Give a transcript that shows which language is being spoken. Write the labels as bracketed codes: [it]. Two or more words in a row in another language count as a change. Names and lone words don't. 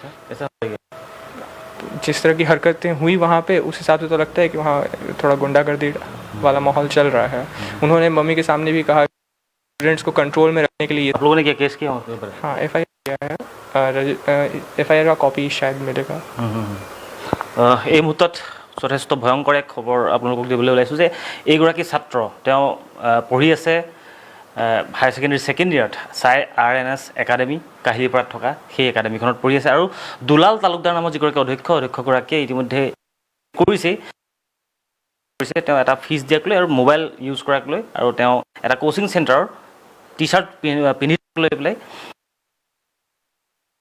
[hi] ऐसा हो गया? जिस तरह की हरकतें हुई वहाँ पे, उस हिसाब से तो लगता है कि वहाँ थोड़ा गुंडागर्दी वाला माहौल चल रहा है। उन्होंने मम्मी के सामने भी कहा स्टूडेंट्स को कंट्रोल में रखने के लिए। आप लोगों ने क्या केस किया वहाँ पर? हाँ, FIR किया है, FIR का कॉपी शायद मिलेगा। [as] এই মুহূৰ্তত যথেষ্ট ভয়ংকৰ এক খবৰ আপোনালোকক দিবলৈ ওলাইছোঁ যে এইগৰাকী ছাত্ৰ, তেওঁ পঢ়ি আছে [en] higher secondary second year [as] চাই RNS একাডেমী কাহিলীপাৰাত থকা সেই একাডেমীখনত পঢ়ি আছে। আৰু দুলাল তালুকদাৰ নামৰ যিগৰাকী অধ্যক্ষগৰাকীয়ে ইতিমধ্যে কৰিছে, তেওঁ এটা ফিজ দিয়াক লৈ আৰু [en] mobile use [as] কৰাক লৈ, আৰু তেওঁ এটা [en] coaching center T-shirt [as] পিন্ধি লৈ পেলাই জনাইছে।